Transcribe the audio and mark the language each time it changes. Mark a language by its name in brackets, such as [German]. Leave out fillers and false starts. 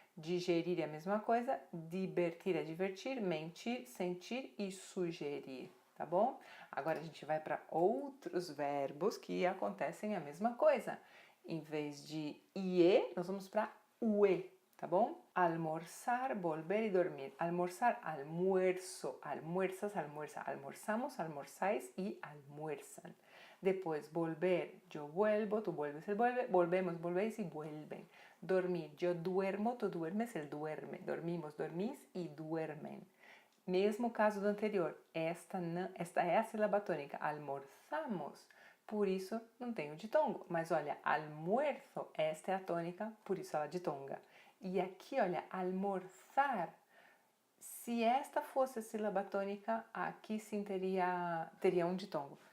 [Portuguese] Digerir é a mesma coisa, divertir é divertir, mentir, sentir e sugerir, tá bom? Agora a gente vai para outros verbos que acontecem a mesma coisa. Em vez de ie, nós vamos para ue, tá bom? Almorzar, volver e dormir. [Spanish] Almorzar, almuerzo, almuerzas, almuerza. Almorzamos, almorzáis y almuerzan. Depois, volver, yo vuelvo, tú vuelves, él vuelve, volvemos, volvéis y vuelven. Dormir, yo duermo, tú duermes, él duerme. Dormimos, dormís y duermen. [Portuguese] Mesmo caso do anterior, esta é a sílaba tônica, almorzamos, por isso não tem o ditongo. Mas olha, almuerzo, esta é a tônica, por isso ela ditonga. E aqui, olha, almorzar, se esta fosse a sílaba tônica, aqui sim teria um ditongo.